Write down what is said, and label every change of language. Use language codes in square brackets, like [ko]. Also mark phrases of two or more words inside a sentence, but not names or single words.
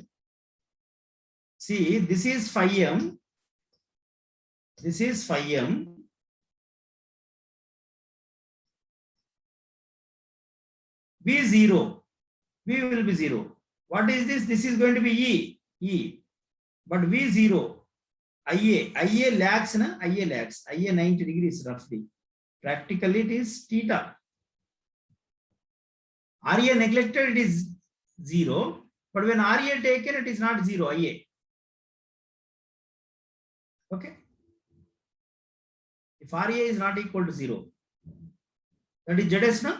[en] See, this is phi m. This is phi m. V 0. V will be 0. What is this? This is going to be E. E. But V 0. IA. IA lags, na? IA lags. IA 90 degrees roughly. Practically it is theta. RA neglected, it is 0. But when RA taken, it is not 0. IA. Okay. If RA is not equal to 0, that is ZS, na?